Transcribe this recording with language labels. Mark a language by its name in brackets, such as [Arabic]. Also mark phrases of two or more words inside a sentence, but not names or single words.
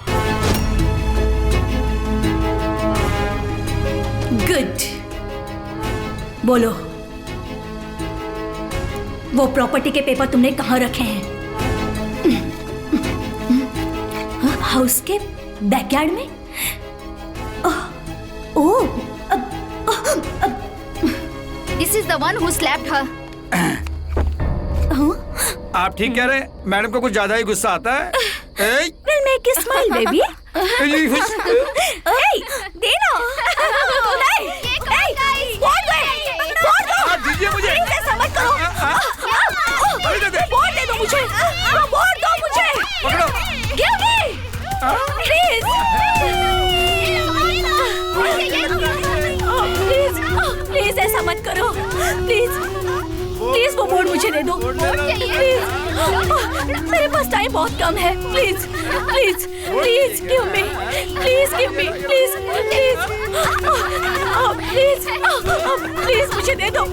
[Hindi] गुड, बोलो वो प्रॉपर्टी के पेपर तुमने कहाँ रखे हैं? हाउस के बैकयार्ड में? ओह, [English] This is the one who slapped her. [Hindi] आप ठीक कह रहे हैं, मैडम को कुछ ज्यादा ही गुस्सा आता है। [English] We'll make you smile, baby. [Hindi] Hey, देना। दीजिए मुझे। ऐसा मत करो। बोर्ड दे दो मुझे। बोर्ड दो मुझे। [English] Give me. [Hindi] Please. प्लीज ऐसा मत करो। प्लीज वो बोर्ड मुझे दे दो। प्लीज, मेरे पास टाइम बहुत कम है। [English] please please please give me. please give me. [Hindi] प्लीज प्लीज प्लीज प्लीज मुझे दे दो।